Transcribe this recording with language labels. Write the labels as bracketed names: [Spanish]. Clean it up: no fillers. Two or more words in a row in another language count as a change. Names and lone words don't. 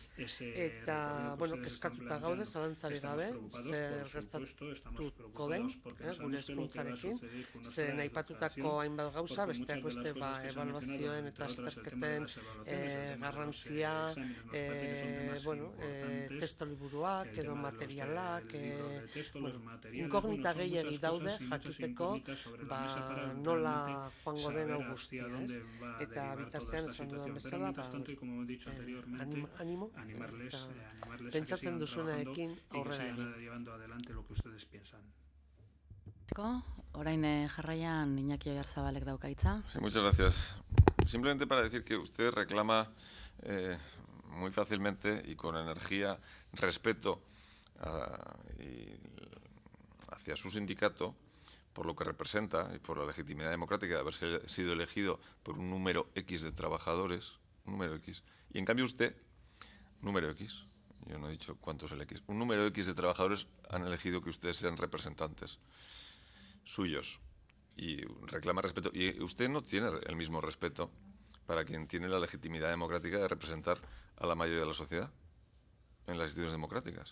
[Basque] Eta, kezkatuta gaude, zalantzari gabe, zer gertatuko den, gure hezkuntzarekin, zer aipatutako hainbat gauza, besteak beste ebaluazioen eta azterketen garrantzia, testo liburuak edo materialak, inkognita gehiegi daude jakiteko nola joango den hau guztia, ez? Eta bitartean esan dudan bezala, animo, eta pentsatzen duzuenarekin aurrera egin. Orain jarraian Iñaki Oyarzabalek dauka hitza. [Spanish] Sí, muchas gracias. Simplemente para decir que usted reclama muy fácilmente y con energía respeto hacia su sindicato por lo que representa y por la legitimidad democrática de haber sido elegido por un número X de trabajadores, un número X, y en cambio usted, número X, yo no he dicho cuánto es el X, un número X de trabajadores han elegido que ustedes sean representantes suyos y reclama respeto, y usted no tiene el mismo respeto para quien tiene la legitimidad democrática de representar a la mayoría de la sociedad en las instituciones democráticas.